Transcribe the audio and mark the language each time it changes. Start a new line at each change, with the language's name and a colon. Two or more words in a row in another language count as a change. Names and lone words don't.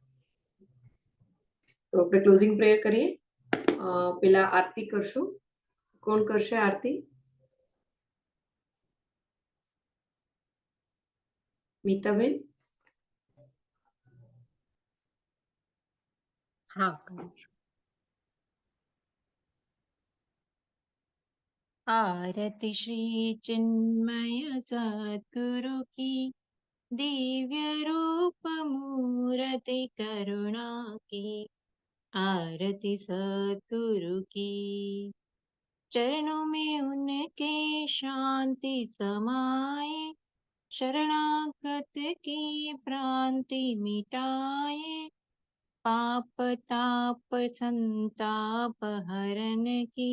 Gujarati: તો આપણે
English: closing prayer
Gujarati: કરીએ. પેલા આરતી કરશું. કોણ કરશે આરતી? મીતાબેન? હા, કરું છું.
Hindi: आरति श्री चिन्मय सद्गुरु की, दिव्य रूप मूर्ति करुणा की। आरती सद्गुरु की, चरणों में उनके शांति समाए, शरणागत की भ्रांति मिटाए, पाप ताप संताप हरण की।